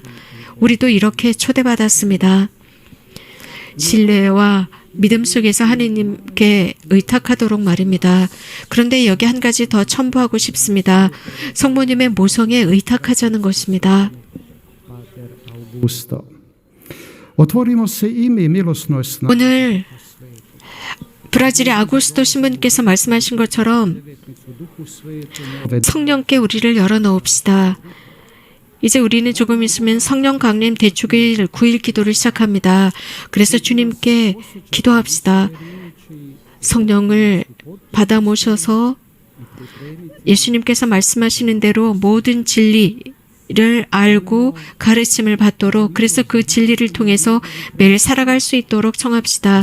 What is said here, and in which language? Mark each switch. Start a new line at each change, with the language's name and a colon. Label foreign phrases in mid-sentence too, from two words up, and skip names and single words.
Korean: 우리도 이렇게 초대받았습니다. 신뢰와 믿음 속에서 하느님께 의탁하도록 말입니다. 그런데 여기 한 가지 더 첨부하고 싶습니다. 성모님의 모성에 의탁하자는 것입니다.
Croatian: Augusto. Otvorimo se ime i milosnoj snazi
Korean: 오늘 브라질의 아구스토 신부님께서 말씀하신 것처럼 성령께 우리를 열어놓읍시다. 이제 우리는 조금 있으면 성령 강림 대축일 9일 기도를 시작합니다. 그래서 주님께 기도합시다. 성령을 받아 모셔서 예수님께서 말씀하시는 대로 모든 진리를 알고 가르침을 받도록, 그래서 그 진리를 통해서 매일 살아갈 수 있도록 청합시다.